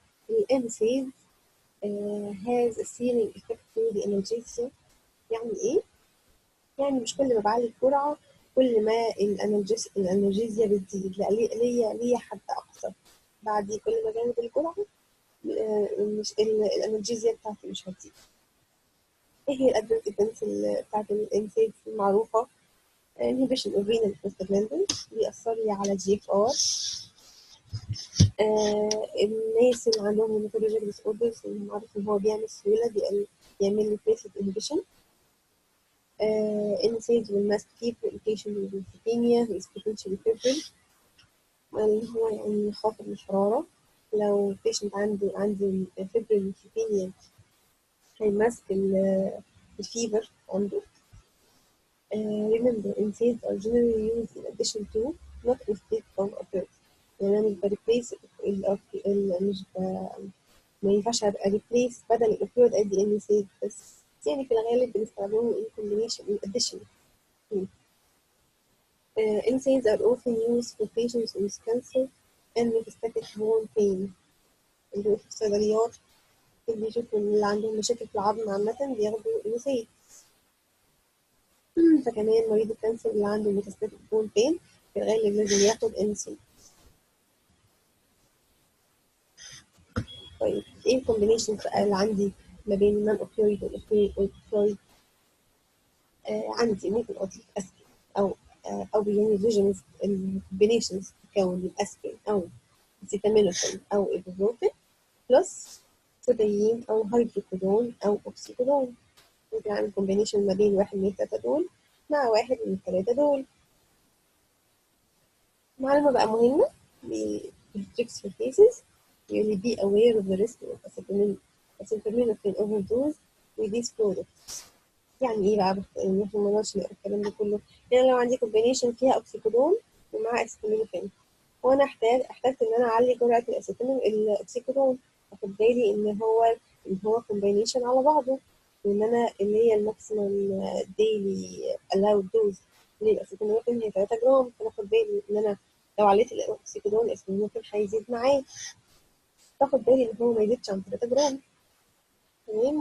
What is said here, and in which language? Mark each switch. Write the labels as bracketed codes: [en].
[en] الانسيد has a ceiling effect to the analgesia. [ar] يعني ايه؟ يعني مش كل ما بعلي الجرعة كل ما الانالجيزيا بتزيد، لا، ليا حد اقصى. بعد كل ما زادت الجرعة مش الانالجيزيا بتاعتي مش هتزيد. ايه هي الادفيرس ايفنتس بتاعت الانسيد المعروفة؟ [en] inhibition of renal prostaglandins، [ar] بيأثر لي على GFR. الناس اللي عندهم hematologic disorders اللي معروف ان هو بيعمل سيولة، بيعمل لي platelet inhibition. [en] NSAIDs will must keep the patient with lymphopenia who is potentially febrile، [ar] اللي هو يعني خاطر الحرارة. لو patient عنده febrile lymphopenia هيمسك الفيبر عنده. [en] Remember, NSAIDs are generally used in addition to, not instead of opioids. [ar] يعني أنا مش بريبليس مش ما ينفعش أبقى ريبليس بدل الأوبيويد أدي NSAID بس، يعني في الغالب بنستخدمه [en] in combination in addition. NSAIDs are often used for patients with cancer and metastatic bone pain. [ar] اللي هو في الصيدليات اللي بيشوفوا اللي عندهم مشاكل في العظم عامة بياخدوا NSAID. فكمان مريض الكانسر اللي عنده ميتاستاتيك بون بين في الغالب لازم ياخد NSAID. طيب ايه الكومبينيشن اللي عندي ما بين النون اوبيويد والاوبيويد؟ عندي ممكن اضيف اسبرين او يعني فيجنز الكومبينيشنز تكون الاسبرين او سيتامينوفين او ايبوبروفين بلس كودايين او هيدروكودون او اوكسيكودون. ممكن اعمل كومبينيشن ما بين واحد من الثلاثه دول مع واحد من الثلاثه دول. معلومه بقى مهمه بالتريكس في الكيسز، يقول [en] be aware of the risk of acetaminophen overdose with these products. [ar] يعني ايه بقى؟ يعني احنا ما نقدرش نقرا الكلام ده كله. يعني لو عندي كومبينيشن فيها اوكسيكودون ومع اسيتامينوفين وانا احتجت ان انا اعلي جرعه الاوكسيكودون، اخد بالي ان هو كومبينيشن على بعضه، وان انا اللي هي الماكسيمم ديلي الاود دوز للاسيتامينوفين هي 3 جرام، فانا اخد بالي ان انا لو عليت الاوكسيكودون الاسيتامينوفين هيزيد معاه، باخد بالي ان هو ما يزيدش عن 3 جرام. تمام.